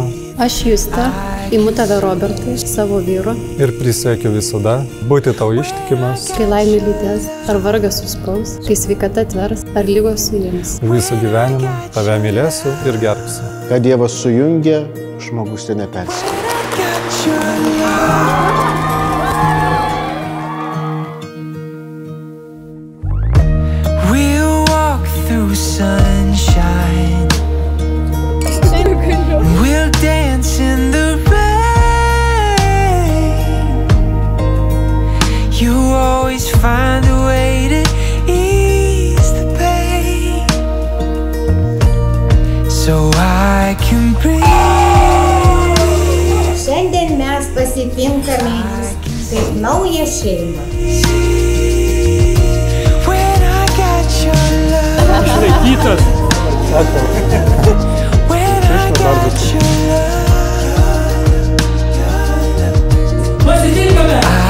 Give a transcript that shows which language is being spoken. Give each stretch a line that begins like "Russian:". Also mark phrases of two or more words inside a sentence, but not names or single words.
Lithuanian: Aš, Justę, imu tave Robertai, savo vyru. Ir prisiekiu visada būti tau ištikimas. Kai laimė lydės, ar vargas suspaus, kai sveikata atvers, ar lygos suims. Visą gyvenimą tave mylėsiu ir gerbsiu. Kad Dievas sujungia, žmogus tai neperskiria.
English: Sunshine. We'll dance in the rain. You always find a way to ease the pain, so I can breathe.
Lithuanian: Šiandien mes pasitinkame kaip naują šeimą. Išlaikytas. Pasitinkame!